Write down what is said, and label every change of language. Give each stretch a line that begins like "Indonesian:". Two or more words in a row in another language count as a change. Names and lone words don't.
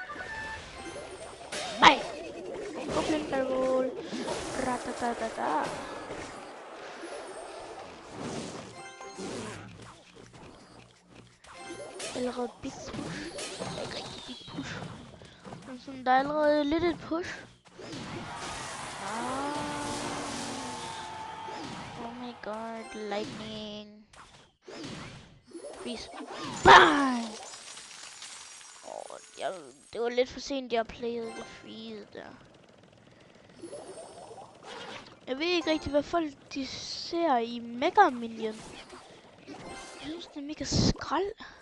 Danish: Nej! Goblin Barrel. Ratatatada. Allerede
English: big push.
Danish: Ikke rigtig
English: big push.
Danish: Men sådan, der er allerede lidt et push.
English: Oh my god, lightning.
Danish: Freeze. Bang! Det var lidt for sent, jeg playede det freeze der. Jeg ved ikke rigtig, hvad folk de ser i Mega Minion. Jeg synes, det er mega skrald.